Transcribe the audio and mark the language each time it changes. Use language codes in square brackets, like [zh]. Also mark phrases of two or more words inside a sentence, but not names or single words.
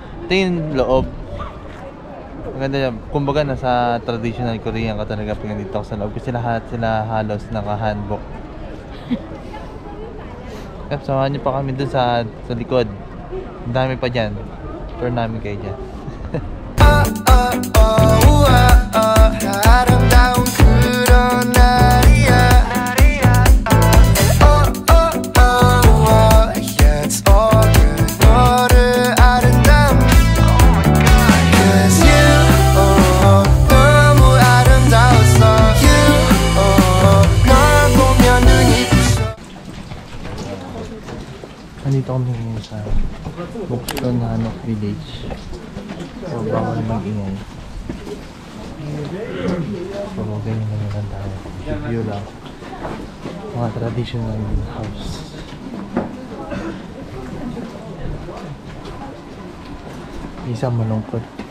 [tl] Ito yung loob. Maganda yan. Kumbaga nasa [en] traditional Korean [tl] ka talaga pag nandito ako sa loob. Kasi lahat sila halos naka-handbook. Samahan niyo pa kami dun sa likod. Ang dami pa dyan. Tour namin kayo dyan. [ko] 아름다운 그런 날이야. [en] Yeah, it's all good. [ko] 너를 아름다운. [en] Cause you [ko] 너무 아름다웠어. You 널 보면 눈이 부셔. [tl] Nandito kami ngayon sa Bukson Hanok Village. So, bawal mag-ingay. So, ganyan naman tayo. Review lang. Mga [en] traditional house. [tl] Isa malungkot.